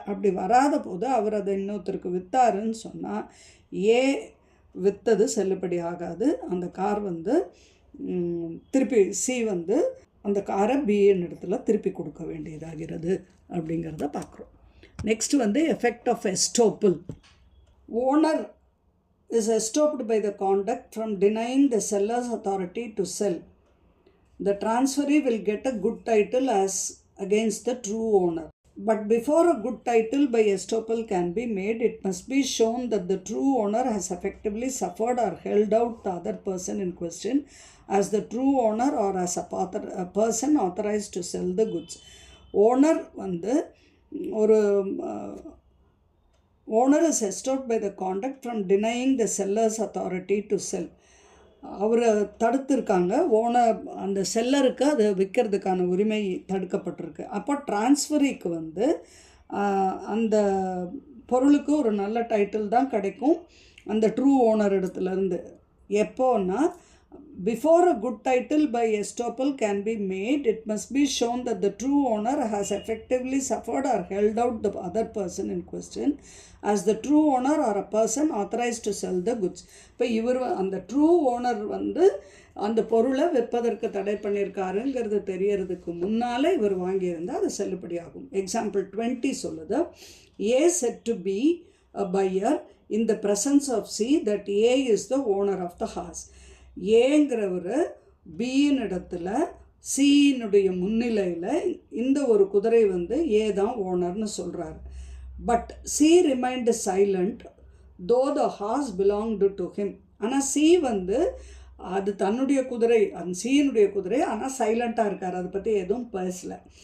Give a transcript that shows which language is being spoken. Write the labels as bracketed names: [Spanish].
[Tamil] அப்படி வராத போது அவர் அதை இன்னொருத்தருக்கு விற்றாருன்னு சொன்னால் ஏ விற்றது செல்லுபடி ஆகாது. அந்த கார் வந்து திருப்பி சி வந்து அந்த காரை பிஎன் இடத்துல திருப்பி கொடுக்க வேண்டியதாகிறது அப்படிங்கிறத பார்க்குறோம். நெக்ஸ்ட் வந்து effect of எஸ்டோப்பிள். [English] Owner is estopped by the conduct from denying the seller's authority to sell. The transferee will get a good title as against the true owner. But before a good title by estoppel can be made, it must be shown that the true owner has effectively suffered or held out the other person in question as the true owner or as a person authorized to sell the goods. Owner வந்து ஒரு owner is estopped by the conduct from denying the seller's authority to sell. [Tamil] அவரை தடுத்திருக்காங்க. Owner அந்த செல்லருக்கு அதை விற்கிறதுக்கான உரிமை தடுக்கப்பட்டிருக்கு. அப்போ டிரான்ஸ்ஃபரிக்கு வந்து அந்த பொருளுக்கு ஒரு நல்ல டைட்டில் தான் கிடைக்கும் அந்த ட்ரூ ஓனர் இடத்துலேருந்து. எப்போன்னா [English] Before a good title by estoppel can be made, it must be shown that the true owner has effectively suffered or held out the other person in question as the true owner or a person authorized to sell the goods. [Tamil] இப்போ இவர் அந்த true owner வந்து அந்த பொருளை விற்பதற்கு தடை பண்ணியிருக்காருங்கிறது தெரியறதுக்கு முன்னால் இவர் வாங்கியிருந்தால் அது செல்லுபடியாகும். [English] Example 20 சொல்லுது, A said to B, a buyer, in the presence of C, that A is the owner of the horse. [Tamil] ஏங்கிறவர் பியின் இடத்துல சியினுடைய முன்னிலையில் இந்த ஒரு குதிரை வந்து ஏ தான் ஓனர்னு சொல்கிறார். [English] But C remained silent though the horse belonged to him. [Tamil] ஆனால் சி வந்து அது தன்னுடைய குதிரை, அந்த சியினுடைய குதிரை, ஆனால் சைலண்ட்டாக இருக்கார், அதை பற்றி எதுவும் பேசலை.